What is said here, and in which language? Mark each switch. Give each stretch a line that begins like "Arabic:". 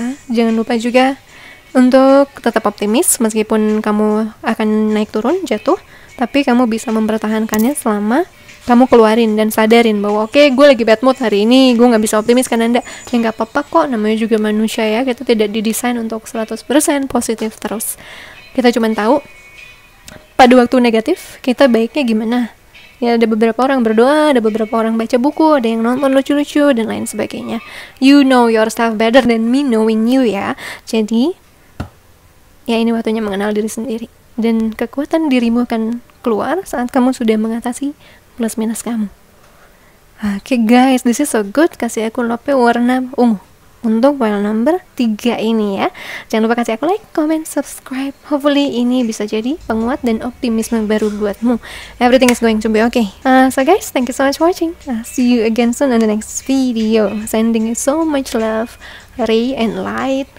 Indonesian: Jangan lupa juga untuk tetap optimis meskipun kamu akan naik turun, jatuh, tapi kamu bisa mempertahankannya selama kamu keluarin dan sadarin bahwa oke, gue lagi
English: bad mood
Indonesian: hari ini, gue gak bisa optimis karena nggak apa-apa kok, namanya juga manusia ya, kita tidak didesain untuk 100% positif terus. Kita cuma tahu pada waktu negatif, kita baiknya gimana? Ya, ada beberapa orang berdoa, ada beberapa orang baca buku, ada yang nonton lucu-lucu dan lain sebagainya.
English: You know yourself better than me knowing you ya.
Indonesian: Jadi ya ini waktunya mengenal diri sendiri, dan kekuatan dirimu akan keluar saat kamu sudah mengatasi plus minus kamu.
English: Oke guys, this is so good.
Indonesian: Kasih aku lope warna ungu untuk file number 3 ini ya. Jangan lupa kasih aku
English: like, comment, subscribe. Hopefully
Indonesian: ini bisa jadi penguat dan optimisme baru buatmu.
English: Everything is going to be okay. So guys, thank you so much for watching. See you again soon on the next video. Sending you so much love, ray and light.